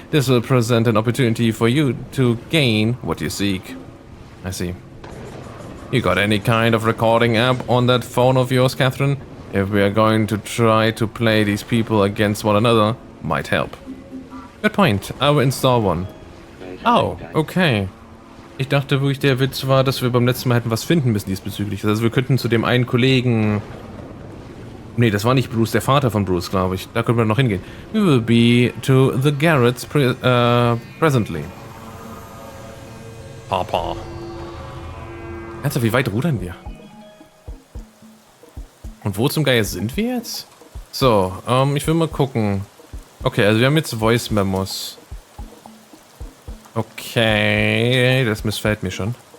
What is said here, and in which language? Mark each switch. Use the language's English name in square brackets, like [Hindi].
[English] This will present an opportunity for you to gain what you seek. I see. You got any kind of recording app on that phone of yours, Catherine? If we are going to try to play these people against one another, might help. Good point. I will install one. Oh, okay. [German] Ich dachte wirklich, der Witz war, dass wir beim letzten Mal hätten was finden müssen diesbezüglich. Also wir könnten zu dem einen Kollegen... Nee, das war nicht Bruce, der Vater von Bruce, glaube ich. Da können wir noch hingehen. [English] We will be to the Garretts presently. [German] Papa. Ernsthaft, wie weit rudern wir? Und wo zum Geier sind wir jetzt? So, ich will mal gucken. Okay, also wir haben jetzt Voice Memos. Okay, das missfällt mir schon.